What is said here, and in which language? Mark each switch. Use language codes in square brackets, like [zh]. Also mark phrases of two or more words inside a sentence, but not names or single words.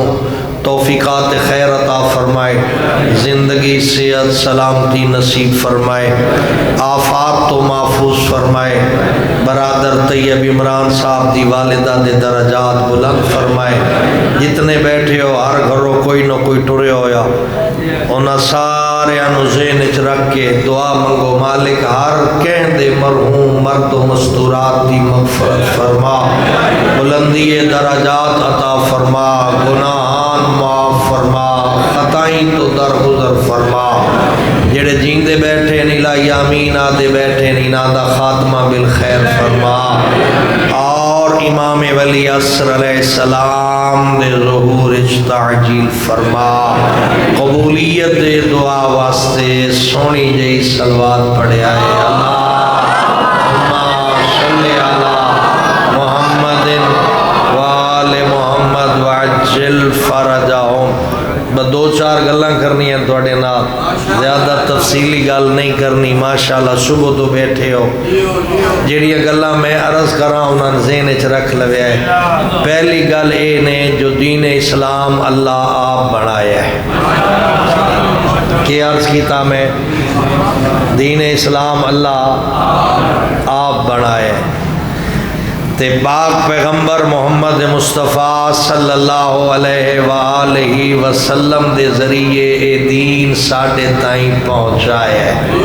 [pa] توفیقات خیر عطا فرمائے زندگی صحت سلامتی نصیب فرمائے آفات تو محفوظ فرمائے برادر طیب عمران صاحب دی والدہ دے درجات بلند فرمائے جتنے بیٹھے ہو ہر گھروں کوئی نہ کوئی ٹرے ہویا انہاں سارے انو ذہن وچ رکھ کے دعا منگو مالک ہر کہن دے مرحوم مرد و مستورات دی مغفرت فرما بلندی درجات عطا فرما گناہان معاف فرما خطائیں تو درگزر فرما جڑے جیندے بیٹھے نہیں لائی آمین آدھے بیٹھے نہیں نادا خاتمہ بالخیر فرما اور امام ولی عصر [ar] علیہ السلام [pa] دے ظہور تعجیل فرما قبولیت دے دعا واسطے سونی جئی صلوات پڑھے آئے [ar] اللہم صلی علی محمد وآل محمد وعجل فرجہم [pa] دو چار گلاں کرنی ہیں توڑے نا زیادہ تفصیلی گل نہیں کرنی ماشاءاللہ صبح تو بیٹھے ہو جیڑی گلاں میں عرض کراں انہاں ذہن وچ رکھ لوے ہے پہلی گل اے نے جو دین اسلام اللہ آپ بنایا ہے کہ عرض کیتا میں دین اسلام اللہ آپ بنایا ہے تے پاک پیغمبر محمد مصطفیٰ [ar] صلی اللہ علیہ وآلہ وسلم [pa] دے ذریعے اے دین ساڑھے تائیں پہنچایا ہے